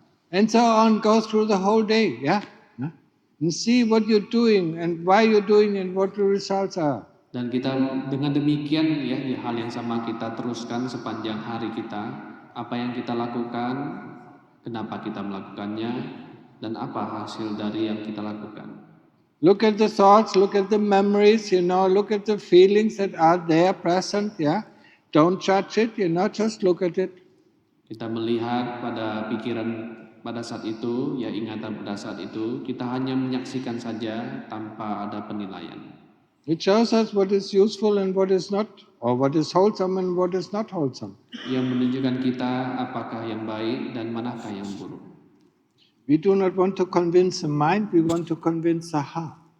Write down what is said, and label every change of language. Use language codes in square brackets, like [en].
[en] And so on goes through the whole day. Yeah. And see what you're doing and why you're doing and what the results are. [id] Dan kita dengan demikian ya hal yang sama kita teruskan sepanjang hari kita, apa yang kita lakukan, kenapa kita melakukannya, dan apa hasil dari yang kita lakukan. [en] Look at the thoughts, look at the memories, look at the feelings that are there present, yeah. Don't judge it, just look at it. [id] Kita melihat pada pikiran pada saat itu, ya ingatan pada saat itu, kita hanya menyaksikan saja tanpa ada penilaian. [en] It shows us what is useful and what is not, or what is wholesome and what is not wholesome. [id] Yang menunjukkan kita apakah yang baik dan manakah yang buruk. [en] We do not want to convince the mind, we want to convince the heart.